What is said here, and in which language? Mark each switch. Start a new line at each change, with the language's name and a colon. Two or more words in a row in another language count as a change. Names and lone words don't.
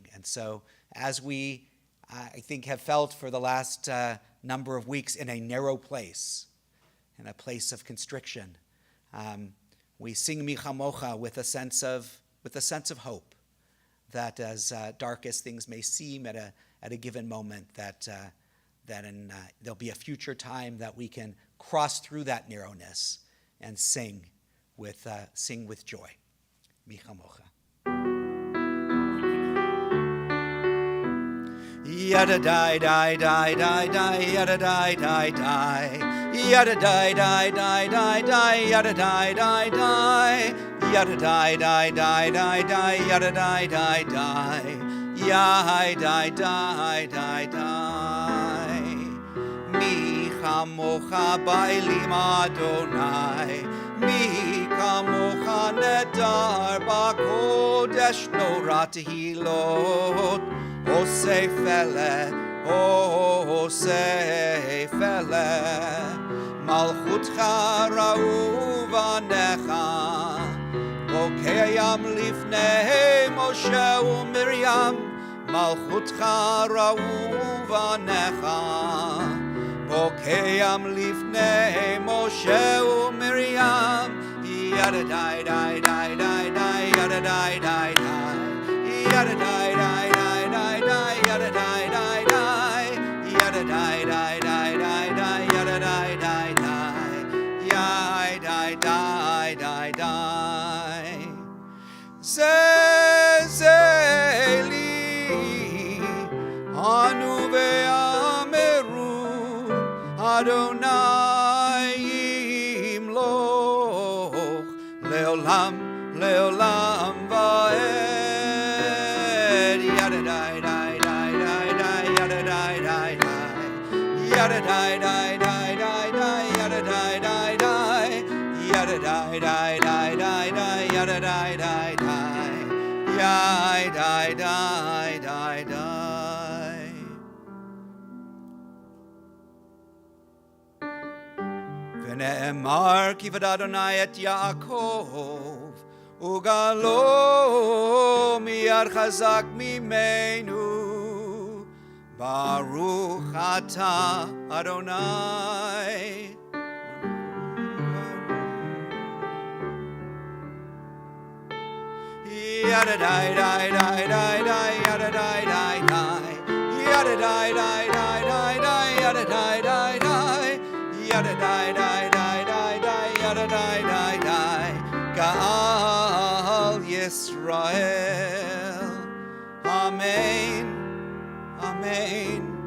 English: And so as we, I think, have felt for the last number of weeks in a narrow place, in a place of constriction, we sing Michamocha with a sense of hope, that as dark as things may seem at a given moment, that there'll be a future time that we can cross through that narrowness and sing with joy. Michamocha. Yada die die die die die yada die die die yada die die die die die yada die die die yada die die die die die yada die die die yai die die die die
Hebrew: מי כמוכה באלים אדוני מי כמוכה נאדר בקודש נורא תהלות עושה פלא מלכותך ראו בניך בוקע ים לפני משה ומרים מלכותך ראו בניך, בוקעם לפני משה ומרים, yada die die die die die yada die die die yada die die die die die yada die die die yada die die die die die yada die die die yai die die die die זה אלי ענו ואמרו אדוני ימלוך לעולם לעולם ועד yada die die die die die yada die die die yada die die die die die yada die die die yada die die die die die yada die die die yai die die die die ונאמר כי פדה אדוני את יעקב וגלו מיד חזק ממנו ברוך אתה אדוני yada die die die die die yada die die die yada die die die die die yada die die die yada die die die die die yada die die die גאל ישראל אמן אמן